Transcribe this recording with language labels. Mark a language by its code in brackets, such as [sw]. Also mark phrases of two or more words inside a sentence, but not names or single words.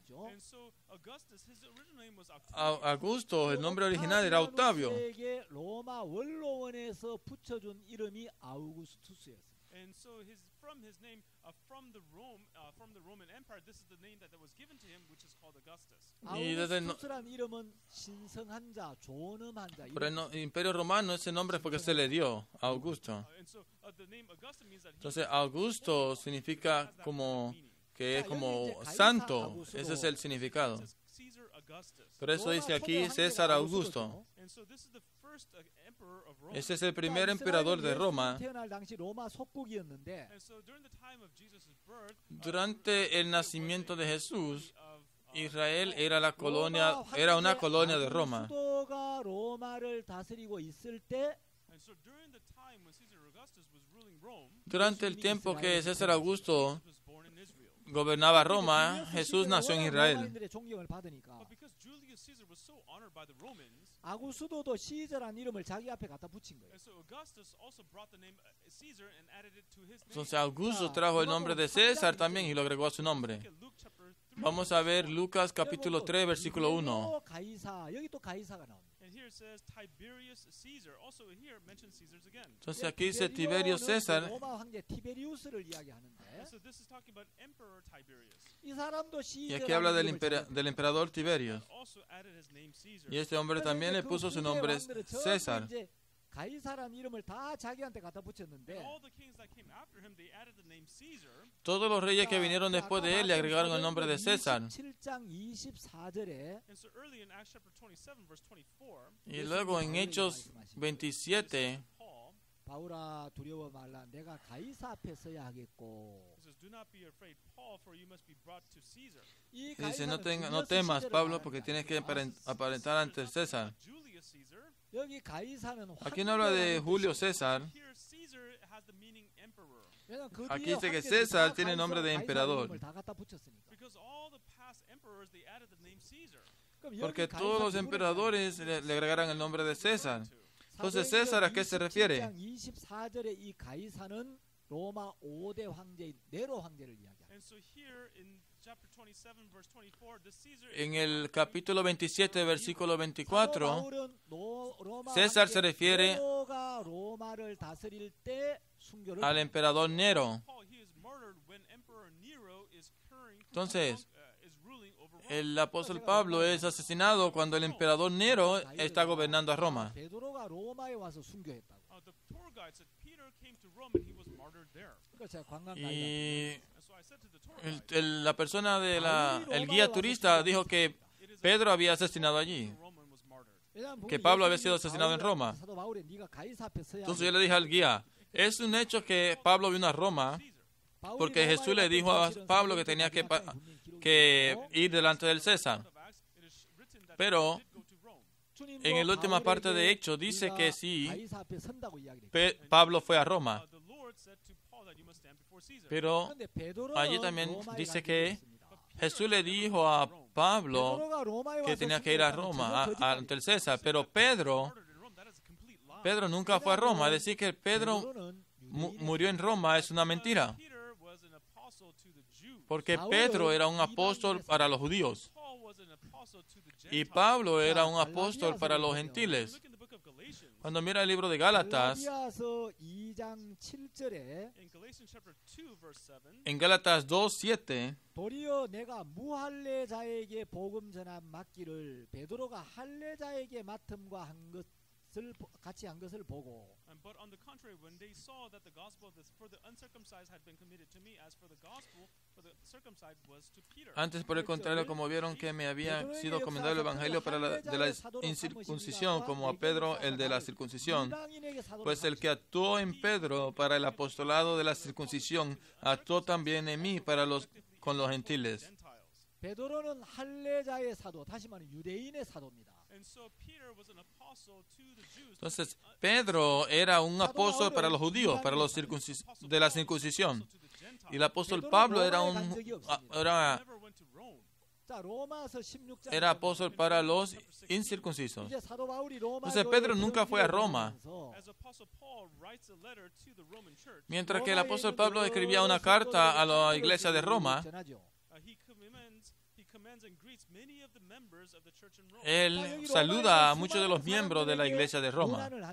[en] and so Augustus, his original name was [es] Augusto, el nombre original era Octavio. [ko] 로마 원로원에서 붙여준 이름이 아우구스투스였어요. [en] And so from his name, from the Roman Empire, this is the name that was given to him, which is called Augustus. [ko] 아우구스투스란 이름은 신성한 자, 존엄한 자. [es] Por el Imperio Romano ese nombre fue que se le dio a Augusto. [en] And so the name Augustus means that [es] Entonces Augusto significa como que es como santo. Ese es el significado. Caesar Augustus. Por eso dice aquí César Augusto. [en] And so this is the first emperor of Rome. [es] Ese es el primer emperador de Roma. [ko] 태어날 당시 로마 속국이었는데 [en] And so during the time of Jesus' birth, [es] Durante el nacimiento de Jesús, Israel era una colonia de Roma. [ko] 아우구스도가 로마를 다스리고 있을 때 [en] and so during the time when Caesar Augustus was ruling Rome, [es] Durante el tiempo que César Augusto [en] he was born in Israel. [es] gobernaba Roma, Jesús nació en Israel. [ko] 로마인들의 존경을 받으니까 [en] But because Julius Caesar was so honored by the Romans, [ko] 아구스도도 시저란 이름을 자기 앞에 갖다 붙인 거예요. [en] and so Augustus also brought the name Caesar and added it to his name. [es] Entonces Augusto trajo el nombre de César también y lo agregó a su nombre. [en] Look at Luke chapter 3. [es] Vamos a ver Lucas capítulo 3, versículo 1. [ko] 가이사, 여기 또 가이사가 나옵니다. [en] And here it says Tiberius Caesar. Also here mentions Caesars again. [es] Entonces aquí dice Tiberio César. [ko] 로마 황제 티베리우스를 이야기하는데 [en] And so this is talking about Emperor Tiberius. [ko] 이 사람도 [es] Y aquí habla del emperador Tiberio. [en] Also added his name Caesar. [es] Y este hombre también le puso su nombre César. [ko] 가이사라는 이름을 다 자기한테 갖다 붙였는데 [en] All the kings that came after him, they added the name Caesar. [es] Todos los reyes que vinieron después de él le agregaron el nombre de César. [ko] 7장 24절에 [en] And so early in Acts chapter 27, verse 24, [es] Y luego en Hechos 27, [en] Paul [ko] 바울아 두려워 말라 내가 가이사 앞에 서야 하겠고 [en] says, "Do not be afraid, Paul, for you must be brought to Caesar." [ko] 이 [es] dice, no [ko] 가이사는 [es] temas, [ko] 줄리어스 [es] Pablo, [ko] 시절을 [es] porque [ko] 말합니다. [es] tienes que aparentar ante César. Julius Caesar. [ko] 여기 가이사는 [es] Aquí no habla de Julio César. [en] Here, Caesar has the meaning emperor. [ko] 왜냐면 그 [es] Aquí [ko] 뒤에 [es] dice que [ko] 황제들이 [es] César [ko] 다 [es] tiene nombre de [ko] 가이사 [es] emperador. [ko] 이름을 다 갖다 붙였으니까. [en] Because all the past emperors, they added the name Caesar. [ko] 그럼 여기 [es] Porque [ko] 가이사 [es] todos los [ko] 누구를 [es] emperadores le agregaran el nombre de César. Entonces, [ko] 사도행전 [es] César, ¿a qué se refiere? [ko] 27장 24절에 이 가이사는 로마 5대 황제인 네로 황제를 이야기합니다. [en] And so here in chapter 27, verse 24, the Caesar [es] En el capítulo 27, versículo 24, [ko] 바울은 로마 [es] César se [ko] 황제 [es] refiere [ko] 네로가 로마를 다스릴 때 순교를 [es] al emperador Nero. [en] Paul, he is murdered when Emperor Nero is [es] Entonces, [en] ruling over Rome. [es] el apóstol Pablo es asesinado cuando el emperador Nero está gobernando a Roma. [ko] 베드로가 로마에 와서 순교했다고. [en] The tour guide said Peter came to Rome and he was martyred there. [ko] 그러니까 제가 관광 가이드 [es] Y [en] And so I said to the tour guide, [es] la persona de el guía turista dijo que Pedro había asesinado allí, [en] the Roman was martyred. [es] que Pablo había sido asesinado en Roma. [ko] 사도 바울이 네가 가이사 앞에 서야 [es] Entonces yo le dije al guía, es un hecho que Pablo vino a Roma porque Jesús le dijo a Pablo que tenía que ir delante del César. [en] It is written that [es] Pero [en] he did go to Rome. [es] en la última parte de Hechos dice que sí, [ko] 가이사 앞에 선다고 이야기를 했어요. [es] Pablo fue a Roma. [en] The Lord said to Paul that you must stand before Caesar. [es] Pero [ko] 그런데 베드로는 [es] allí también [ko] 로마에 [es] dice [ko] 간 [es] que [ko] 적이 있습니다. [es] Jesús le dijo a Pablo [ko] 베드로가 로마에 [es] que [ko] 와서 [es] tenía que ir a [ko] 순교했다는 [es] Roma, [ko] 저건 [es] ante el [ko] 거짓말이에요. [es] César. Pero Pedro [en] Murdered in Rome, that is a complete lie. [es] Pedro nunca fue a Roma. Decir que Pedro [ko] 베드로는 [es] murió en Roma es una mentira. [en] Peter was an apostle to the Jews. [es] Porque Pedro era un apóstol para los judíos [en] Paul was an apostle to the [es] y [en] Gentiles. [es] Pablo era un apóstol para los gentiles. [en] Look in the book of Galatians. [es] Cuando mira el libro de Gálatas, [ko] 갈라디아서 2장 7절에 [en] In Galatians chapter 2, verse 7, [es] en Gálatas 2:7, [ko] 도리어 내가 무할례자에게 복음 전함 맡기를 베드로가 할례자에게 맡음과 한 것을 같이 한 것을 보고 [en] but on the contrary, when they saw that the gospel for the uncircumcised had been committed to me, as for the gospel for the circumcised was to Peter. [es] antes por el contrario, como vieron que me había sido encomendado el evangelio de la incircuncisión, como a Pedro el de la circuncisión, pues el que actuó en Pedro para el apostolado de la circuncisión, actuó también en mí con los gentiles. [en] Gentiles. [ko] 베드로는 할례자의 사도, 다시 말하면 유대인의 사도입니다. [en] And so Peter was an apostle to the Jews. [es] Entonces, Pedro era un apóstol para los judíos, para los de la circuncisión. Y el apóstol Pablo era apóstol para los incircuncisos. Entonces Pedro nunca fue a Roma. Mientras que el apóstol Pablo escribía una carta a la iglesia de Roma, él saluda a muchos de los miembros de la iglesia de Roma.